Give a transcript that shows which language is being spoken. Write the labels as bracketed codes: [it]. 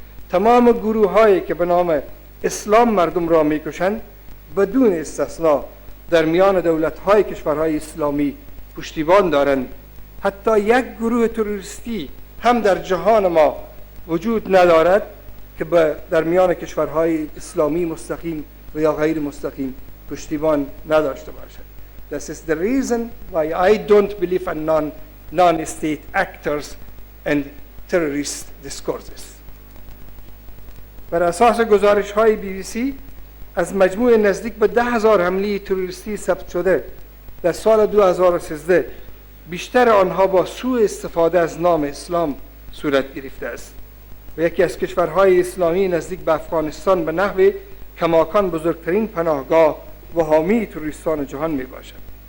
[fa] تمام گروه‌هایی که به نام اسلام مردم را می‌کشند بدون استثنا در میان دولت‌های کشورهای اسلامی پشتیبان دارند. حتی یک گروه تروریستی هم در جهان ما وجود ندارد که در میان کشورهای اسلامی مستقیم و یا غیر مستقیم پشتیبان نداشته باشد. [en] This is the reason why I don't believe in non-state actors and terrorist discourses. [fa] بر اساس گزارش‌های BBC از مجموع نزدیک به 10,000 حمله تروریستی ثبت شده در سال 2013 بیشتر آنها با سوء استفاده از نام اسلام صورت گرفته است و یکی از کشورهای اسلامی نزدیک به افغانستان به نحو کماکان بزرگترین پناهگاه و حامی تروریستان جهان می باشد.